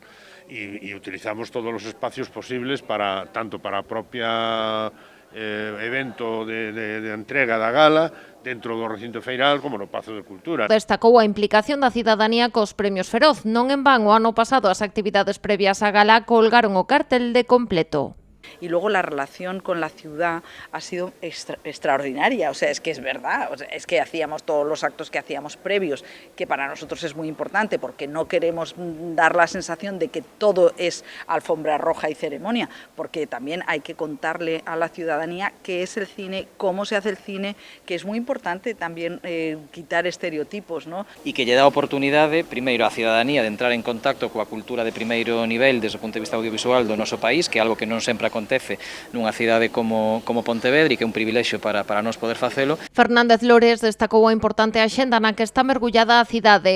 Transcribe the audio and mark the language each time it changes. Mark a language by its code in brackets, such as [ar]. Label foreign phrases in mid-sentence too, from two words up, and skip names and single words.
[es] Y utilizamos todos los espacios posibles tanto para [gl] a propia evento de entrega da gala dentro do recinto feiral como no Pazo de Cultura. Destacou a implicación da cidadanía cos Premios Feroz. Non en van o ano pasado as actividades previas á gala colgaron o cartel de completo. [es] Y luego la relación con la ciudad ha sido extraordinaria, o sea, es que es verdad, o sea, es que hacíamos todos los actos que hacíamos previos, que para nosotros es muy importante porque no queremos dar la sensación de que todo es alfombra roja y ceremonia, porque también hay que contarle a la ciudadanía qué es el cine, cómo se hace el cine, que es muy importante también quitar estereotipos, ¿no? [gl] E que lle dá a oportunidade, primeiro, á cidadanía de entrar en contacto coa cultura de primeiro nivel desde o punto de vista audiovisual do noso país, que é algo que non sempre acontece nunha cidade como Pontevedra e que é un privilexio para nós poder facelo. Fernández Lores destacou a importante axenda na que está mergullada a cidade.